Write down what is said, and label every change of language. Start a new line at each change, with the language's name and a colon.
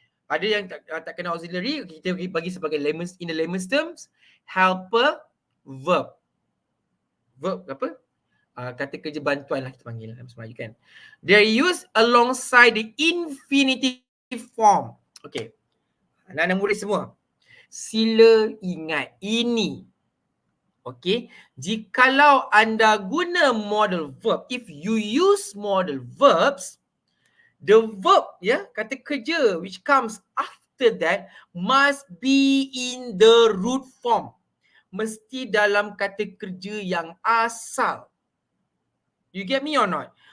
Malay: Ada yang tak kena auxiliary, kita bagi sebagai layman's,
English: in the layman's terms, helper verb.
Malay: Verb apa? Kata kerja bantuan lah kita panggil dalam Melayu kan.
English: They are used alongside the infinitive form. Okay.
Malay: Anak-anak murid semua, sila ingat ini.
English: Okay.
Malay: Jikalau anda guna model verb,
English: if you use model verbs, the verb, kata kerja which comes after that must be in the root form.
Malay: Mesti dalam kata kerja yang asal.
English: You get me or not?